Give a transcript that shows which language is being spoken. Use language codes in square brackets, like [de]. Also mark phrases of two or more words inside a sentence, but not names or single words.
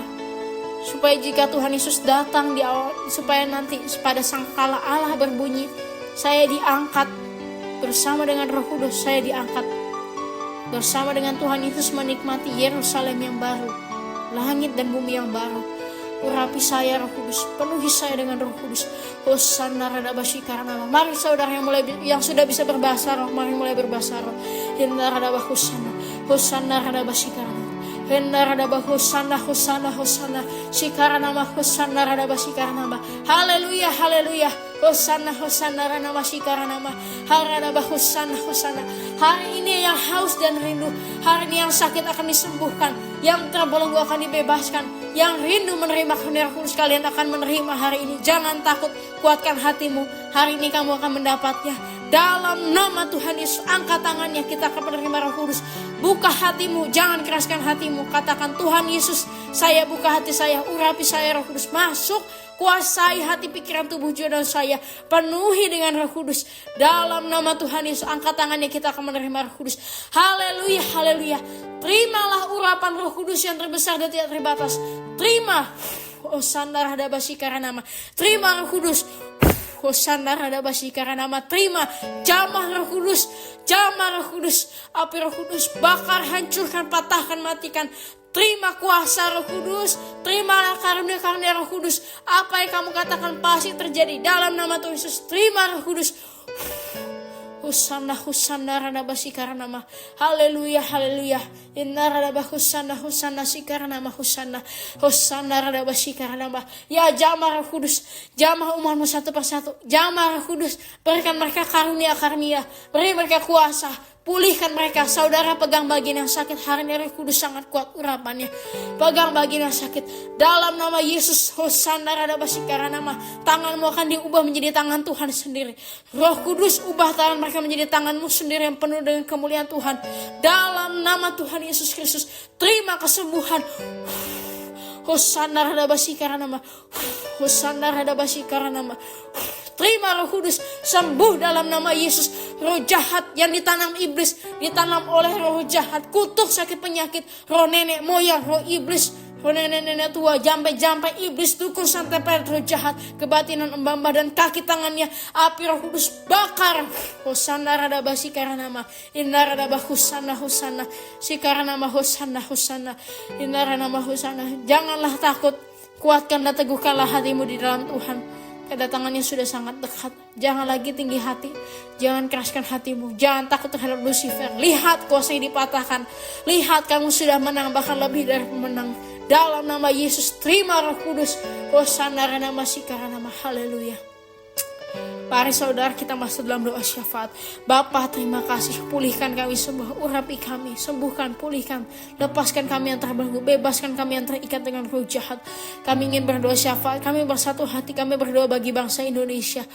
[id] Supaya jika Tuhan Yesus datang di awal, supaya nanti pada sangkala Allah berbunyi, saya diangkat bersama dengan Roh Kudus, saya diangkat bersama dengan Tuhan Yesus menikmati Yerusalem yang baru, langit dan bumi yang baru. Urapi saya Roh Kudus, penuhi saya dengan Roh Kudus. Hosanna radabasi karana. Mari saudara yang sudah bisa berbahasa roh, mari mulai berbahasa roh. Inna radabah hosanna, hosanna radabasi karana. Inna radabah hosanna, hosanna, hosanna. Sikaranama hosanna radabasi karana. Haleluya, haleluya. Hosanna, hosanna radabasi karana. Haradabah hosanna, hosanna. Hari ini yang haus dan rindu, hari ini yang sakit akan disembuhkan, yang terbelenggu akan dibebaskan, yang rindu menerima karunia Roh Kudus, kalian akan menerima hari ini. Jangan takut, kuatkan hatimu. Hari ini kamu akan mendapatnya. Dalam nama Tuhan Yesus, angkat tangannya, kita akan menerima Roh Kudus. Buka hatimu, jangan keraskan hatimu. Katakan, Tuhan Yesus, saya buka hati saya, urapi saya Roh Kudus. Masuk, kuasai hati, pikiran, tubuh, jiwa, dan saya. Penuhi dengan Roh Kudus. Dalam nama Tuhan Yesus, angkat tangannya, kita akan menerima Roh Kudus. Haleluya, haleluya. Terimalah urapan Roh Kudus yang terbesar dan tidak terbatas. Terima. Hosanna radabasi karanama. Terima Roh Kudus. Hosanna radabasi karanama. Terima jamah Roh Kudus. Jamah Roh Kudus. Api Roh Kudus bakar, hancurkan, patahkan, matikan. Terima kuasa Roh Kudus. Terimalah karunia-karunia Roh Kudus. Apa yang kamu katakan pasti terjadi dalam nama Tuhan Yesus. Terima Roh Kudus. Hosanna, hosanna radabasi karanama. Haleluya, haleluya. Inna radabah hosanna, hosanna sikaranama, hosanna. Hosanna radabasi karanama. Ya jamah Roh Kudus, jamah umatmu satu persatu. Jamah Roh Kudus, berikan mereka karunia-karunia, beri mereka kuasa. Pulihkan mereka. Saudara pegang bagian yang sakit, hari ini Roh Kudus sangat kuat urapannya. Pegang bagian yang sakit dalam nama Yesus. Hosanna radabasi karanama. Tanganmu akan diubah menjadi tangan Tuhan sendiri. Roh Kudus, ubah tangan mereka menjadi tanganmu sendiri yang penuh dengan kemuliaan Tuhan. Dalam nama Tuhan Yesus Kristus, terima kesembuhan. Hosanna radabasi karanama. Hosanna radabasi karanama. Terima Roh Kudus, sembuh dalam nama Yesus. Roh jahat yang ditanam iblis, ditanam oleh roh jahat, kutuk sakit penyakit, roh nenek moyang, roh iblis, roh nenek-nenek tua, jampai-jampai iblis, dukun santet roh jahat, kebatinan embamba dan kaki tangannya, api Roh Kudus bakar. Hosanna radabasi karanama. Inna radabah hosanna, hosanna sikaranama, hosanna, hosanna. Inna radabah hosanna. Janganlah takut, kuatkan dan teguhkanlah hatimu di dalam Tuhan. Kedatangannya sudah sangat dekat. Jangan lagi tinggi hati. Jangan keraskan hatimu. Jangan takut terhadap Lucifer. Lihat kuasa yang dipatahkan. Lihat kamu sudah menang, bahkan lebih dari pemenang. Dalam nama Yesus, terima Roh Kudus. Hosanna radabasi karanama. Haleluya. Mari saudara kita masuk dalam doa syafaat. Bapa, terima kasih, pulihkan kami semua, urapi kami, sembuhkan, pulihkan, lepaskan kami yang terbelenggu, bebaskan kami yang terikat dengan roh jahat. Kami ingin berdoa syafaat, kami bersatu hati, kami berdoa bagi bangsa Indonesia.